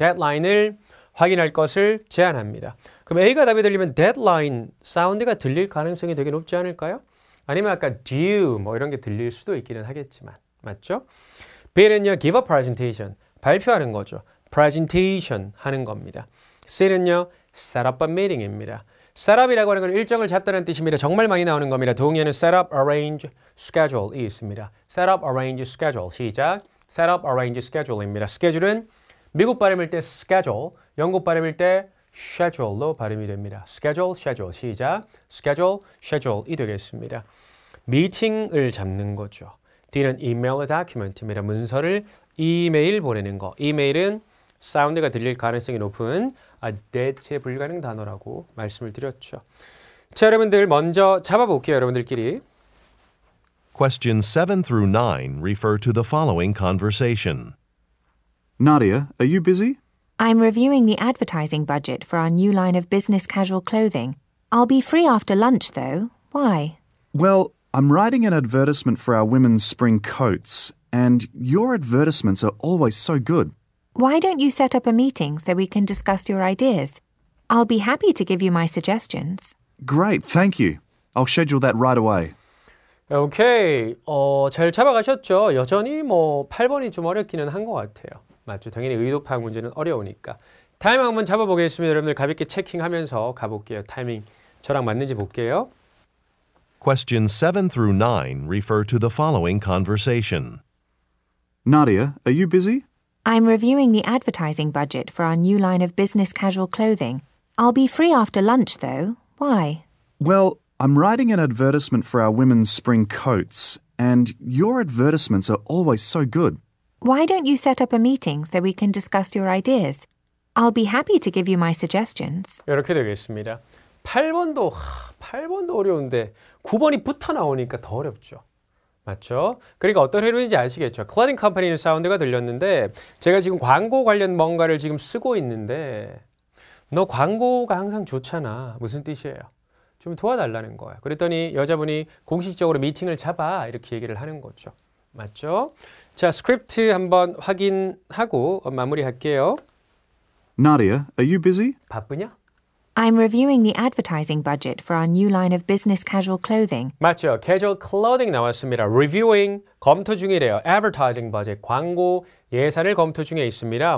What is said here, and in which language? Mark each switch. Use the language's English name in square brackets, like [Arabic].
[Korean] deadline을 확인할 것을 제안합니다. 그럼 A가 답이 들리면 deadline 사운드가 들릴 가능성이 되게 높지 않을까요? 아니면 아까 due 뭐 이런 게 들릴 수도 있기는 하겠지만 맞죠? B는요, [English] give a presentation [Korean] 발표하는 거죠. presentation 하는 겁니다. C는요, [English] set up a meeting [Korean] 입니다. set up이라고 하는 건 일정을 잡다는 뜻입니다. 정말 많이 나오는 겁니다. 동의어는 set up, arrange, schedule이 있습니다. set up, arrange, schedule 시작. set up, arrange, schedule입니다. 스케줄은 미국 발음일 때 schedule, 영국 발음일 때 schedule로 발음이 됩니다. schedule, schedule 시작. schedule, schedule이 되겠습니다. 미팅을 잡는 거죠. D는 [English] email a document [Korean] 입니다. 문서를 이메일 보내는 거. 이메일은 사운드가 들릴 가능성이 높은 대체 불가능 단어라고 말씀을 드렸죠. 자, 여러분들 먼저 잡아볼게요. 여러분들끼리. [English] Questions 7 through 9 refer to the following conversation. Nadia, are you busy? I'm reviewing the advertising budget for our new line of business casual clothing. I'll be free after lunch, though. Why? Well, I'm writing an advertisement for our women's spring coats, and your advertisements are always so good. Why don't you set up a meeting so we can discuss your ideas? I'll be happy to give you my suggestions. Great, thank you. I'll schedule that right away. [Korean] 오케이. 잘 잡아가셨죠? 여전히 8번이 좀 어렵기는 한 것 같아요. 맞죠? 당연히 의도 파악 문제는 어려우니까. 타이밍 한번 잡아보겠습니다. 여러분들 가볍게 체킹하면서 가볼게요. 타이밍 저랑 맞는지 볼게요. [English] Questions 7 through 9 refer to the following conversation. Nadia, are you busy? I'm reviewing the advertising budget for our new line of business casual clothing. I'll be free after lunch, though. Why? Well, I'm writing an advertisement for our women's spring coats, and your advertisements are always so good. Why don't you set up a meeting so we can discuss your ideas? I'll be happy to give you my suggestions. [Korean] 이렇게 되겠습니다. 8번도 어려운데 9번이 붙어 나오니까 더 어렵죠. 맞죠? 그러니까 어떤 회로인지 아시겠죠? 클로딩 컴퍼니는 사운드가 들렸는데 제가 지금 광고 관련 뭔가를 지금 쓰고 있는데 너 광고가 항상 좋잖아. 무슨 뜻이에요? 좀 도와달라는 거야. 그랬더니 여자분이 공식적으로 미팅을 잡아 이렇게 얘기를 하는 거죠. 맞죠? 자, 스크립트 한번 확인하고 마무리할게요. [English] Nadia, are you busy? [Korean] 바쁘냐? [English] I'm reviewing the advertising budget for our new line of business casual clothing. [Korean] 맞죠. casual clothing 나왔습니다. reviewing, 검토 중이래요. advertising budget, 광고 예산을 검토 중에 있습니다.